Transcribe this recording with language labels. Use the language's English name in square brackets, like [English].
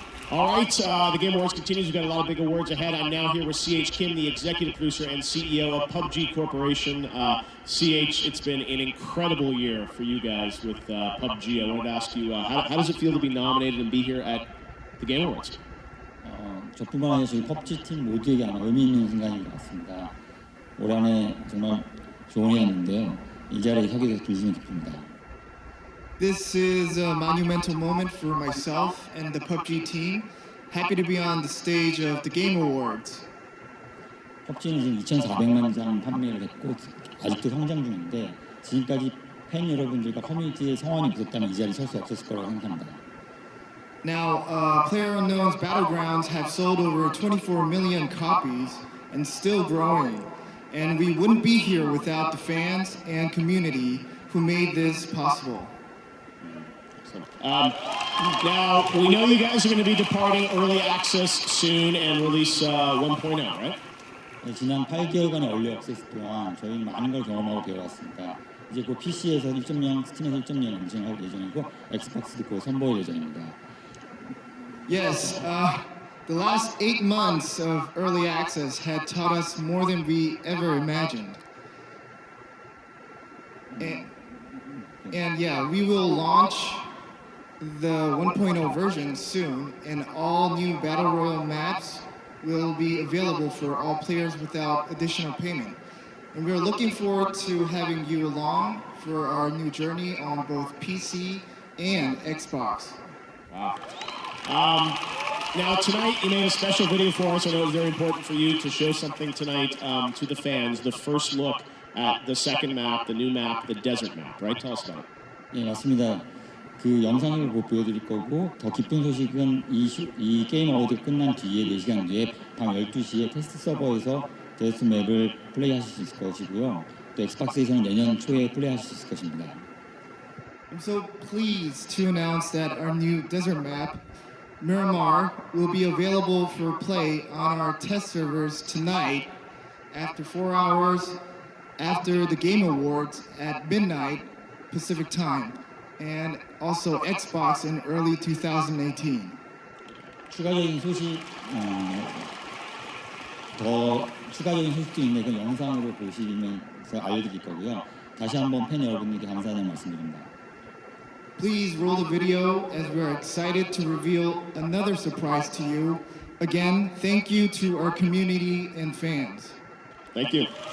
[English] All right, the Game Awards continues. We've got a lot of big awards ahead. I'm now here with C.H. Kim, the executive producer and CEO of PUBG Corporation. C.H., it's been an incredible year for you guys with PUBG. I wanted to ask you, how does it feel to be nominated and be here at the Game Awards? [Korean] 저뿐만 아니라 저희 PUBG 팀 모두에게 아마 의미 있는 순간인 것 같습니다. 올 한해 정말 좋은 해였는데요. 이 자리에 서게 돼서 기분이 기쁩니다. [English] This is a monumental moment for myself and the PUBG team. Happy to be on the stage of the Game Awards. [Korean] PUBG는 지금 2,400만 장 판매를 했고 아직도 성장 중인데 지금까지 팬 여러분들과 커뮤니티의 성원이 부족하면 이 자리에 설 수 없었을 거라고 생각합니다. [English] Now, PlayerUnknown's Battlegrounds have sold over 24 million copies and still growing. And we wouldn't be here without the fans and community who made this possible. Now, we know you guys are going to be departing early access soon and release 1.0, right? [Korean] 네, 지난 8개월간의 얼리 액세스 동안 저희는 많은 걸 경험하고 배워왔습니다. 이제 곧 PC에서 1.0, 스팀에서 1.0 런칭할 예정이고 엑스박스도 곧 선보일 예정입니다. [English] Yes, the last 8 months of early access had taught us more than we ever imagined. And yeah, we will launch the 1.0 version soon, and all new Battle Royale maps will be available for all players without additional payment. And we're looking forward to having you along for our new journey on both PC and Xbox. Wow. Now tonight you made a special video for us. I know it was very important for you to show something tonight to the fans. The first look at the second map, the new map, the desert map, right? Tell us about it. [Korean] 예, 맞습니다. 그 영상을 보여드릴 거고 더 기쁜 소식은 이 게임 어워드 끝난 뒤에 4시간 뒤에 밤 12시에 테스트 서버에서 데스트 맵을 플레이하실 수 있을 것이고요. 또 엑스박스에서는 내년 초에 플레이하실 수 있을 것입니다. [English] I'm so pleased to announce that our new desert map, Miramar, will be available for play on our test servers tonight after 4 hours after the Game Awards at midnight Pacific time, and also Xbox in early 2018. [Korean] 추가적인 소식도 있는데 그 영상으로 보시면서 알려드릴 거고요. 다시 한번 팬 여러분들께 감사하다는 말씀드립니다. [English] Please roll the video as we're excited to reveal another surprise to you. Again, thank you to our community and fans. Thank you.